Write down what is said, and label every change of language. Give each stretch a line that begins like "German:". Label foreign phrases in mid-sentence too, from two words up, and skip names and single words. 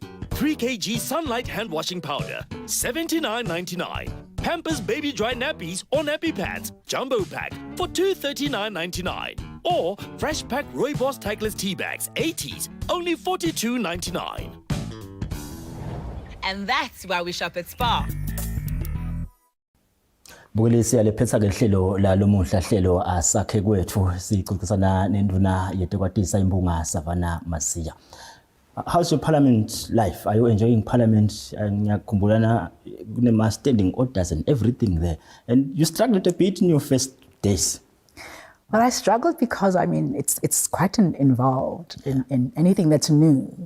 English: 3 kg Sunlight hand washing powder, $79.99. Pampers baby dry nappies or nappy pads, jumbo pack for $239.99. Or fresh pack Rooibos Tigeless tea bags, 80s, only $42.99. And that's why we shop at Spa.
Swati: Bukelisi yalephetha ke hlelo la lomuhla hlelo Asakhe Kwetfu sixoxisana nenduna yetekwatisa imbunga Savannah Maziya.
English: How's your parliament life? Are you enjoying parliament?
Swati: Ngiyakhumbulana kune
English: standing orders and everything there. And you struggled a bit in your first days. Well, I struggled because, I mean, it's quite involved in anything that's new.